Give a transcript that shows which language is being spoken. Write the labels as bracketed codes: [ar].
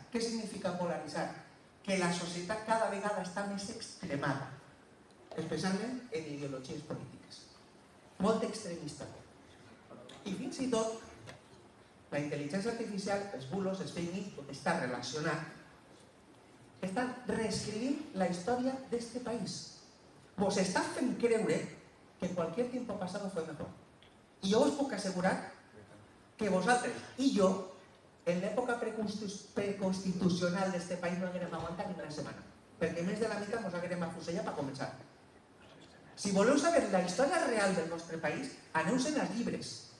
[ca] Què significa polaritzar? Que la societat cada vegada està més extremada, especialment en ideologies polítiques. Molt extremista. I fins i tot, la intel·ligència artificial, els bulos, els fake news, tot està relacionat, estan reescrivint la història d'este país. Vos està fent creure que [es] cualquier tiempo pasado fue mejor. [ca] I jo us puc assegurar que vosaltres i jo, en l'època preconstitucional d'este país, no haguérem aguantat ni una setmana. perquè més de la meitat ens haguem afusellat per començar. Si voleu saber la història real del nostre país, aneu-se'n als llibres.